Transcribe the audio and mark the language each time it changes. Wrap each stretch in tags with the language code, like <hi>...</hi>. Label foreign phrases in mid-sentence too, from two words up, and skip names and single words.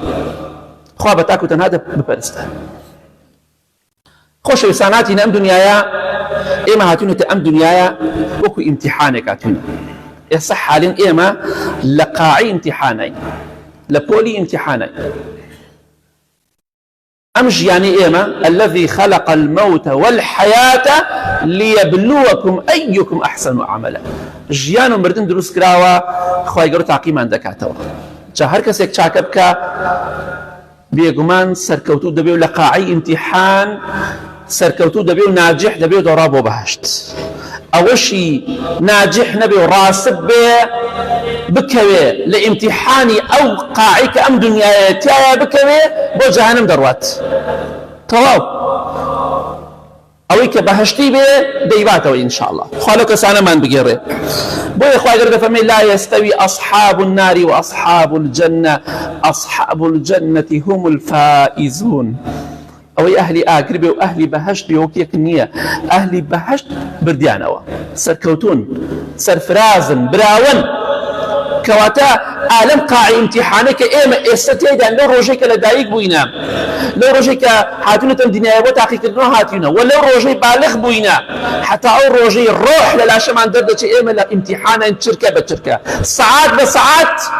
<ckb>خوا بە تاک و تەنها بپەرستە. خۆشەویستاناتی ئەم دنیاە ئێمە هاتوونەتە ئەم دنیاە وەکو ئیمتیحانێک هاتوونە. ئێستا حالین ئێمە لە قاعی ئیمتیحانین، لە پۆلی ئیمتیحانین. أمش يعني إيما</ckb> <ar>الذي خلق الموت والحياة ليبلوكم أيكم أحسن عملا.</ar> <ckb>ژیان و مردن دروست کراوە خوای گەورە تاقیمان دەکاتەوە. جا هەر کەسێک چاکە بکە بێگومان سەرکەوتوو دەبێ و لە قاعی ئیمتیحان سەرکەوتوو دەبێ و ناجح دەبێ و دەڕا بۆ بەهەشت. ئەوەشی ناجح نەبێ و ڕاسب بێ بکەوێ لە ئیمتیحانی ئەو قاعی کە ئەم دنیایە تایە بکەوێ بۆ جەهەنەم دەڕوات. تەواو ئەوەی کە بەهەشتی بێ دەیباتەوە ئینشاءالله. خوا لەو کەسانەمان بگێڕێ. بۆیە خوای گەورە دەفەرمێ</ckb> <ar>لا يستوي أصحاب النار وأصحاب الجنة أصحاب الجنة هم الفائزون.</ar> <ckb>ئەوەی ئەهلی ئاگر بێ و ئەهلی بەهەشت بێ وەک یەک نییە. ئەهلی بەهەشت بردیانەوە سەرکەوتون سەرفرازن براون کەواتە ئالەم قاعی ئیمتیحانە کە ئێمە ئێستا تێدان لەو ڕۆژەی کە لە دایک بووینە لەو ڕۆژەی کە هاتوونەتەم دنیای بۆ تاقیکردنەوە هاتوونە و لەو ڕۆژەی بالغ بووینە حتا ئەو ڕۆژەی ڕۆح لە لاشەمان دەردەچێت ئێمە لە ئیمتیحانە چرکە بە چرکە سەعات بە سەعات.</ckb>